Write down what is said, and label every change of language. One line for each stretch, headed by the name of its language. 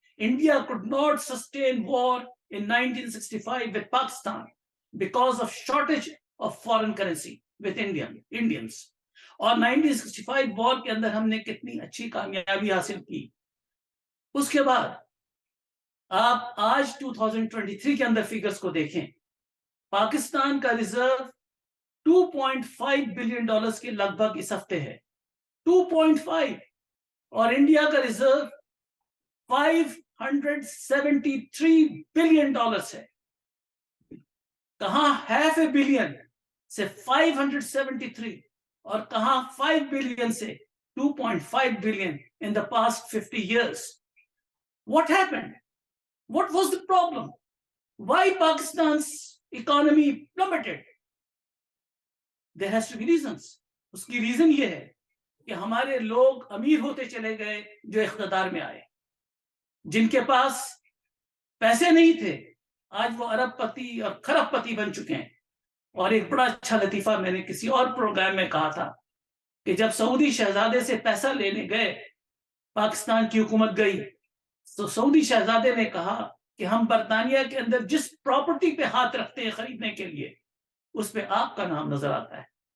English: India could not sustain war in 1965 with Pakistan because of shortage of foreign currency with Indians.
Urdu: اور 1965 وار کے اندر ہم نے کتنی اچھی کامیابی حاصل کی. اس کے بعد آپ آج 2023 کے اندر فیگرز کو دیکھیں, پاکستان کا ریزرو $2.5 بلین کے لگ بھگ اس ہفتے ہے, 2.5, اور انڈیا کا ریزرو $573 بلین ہے. کہاں $500 million سے 573 اور کہاں 5 بلین سے 2.5 billion
English: in the past 50 years. What happened? What was the problem? Why Pakistan's economy plummeted? There has to be reasons.
Urdu: اس کی ریزن یہ ہے کہ ہمارے لوگ امیر ہوتے چلے گئے جو اقتدار میں آئے. جن کے پاس پیسے نہیں تھے آج وہ ارب پتی اور کھرب پتی بن چکے ہیں. اور ایک بڑا اچھا لطیفہ میں نے کسی اور پروگرام میں کہا تھا کہ جب سعودی شہزادے سے پیسہ لینے گئے, پاکستان کی حکومت گئی, تو سعودی شہزادے نے کہا کہ ہم برطانیہ کے اندر جس پراپرٹی پہ ہاتھ رکھتے ہیں خریدنے کے لیے, اس پہ آپ کا نام نظر آتا ہے.